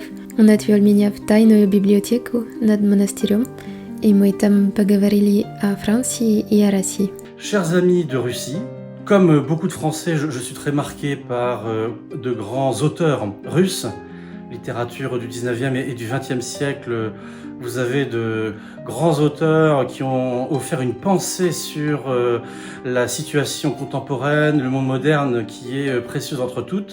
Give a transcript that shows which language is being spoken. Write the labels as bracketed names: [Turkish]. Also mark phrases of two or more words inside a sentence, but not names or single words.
[Russian] Он отвел меня в тайную библиотеку над монастырем, и мы там поговорили о Франции и о России. [French] Chers amis de Russie, comme beaucoup de Français, je suis très marqué par de grands auteurs russes, littérature du 19e et du 20e siècle. Vous avez de grands auteurs qui ont offert une pensée sur la situation contemporaine, le monde moderne qui est précieuse entre toutes.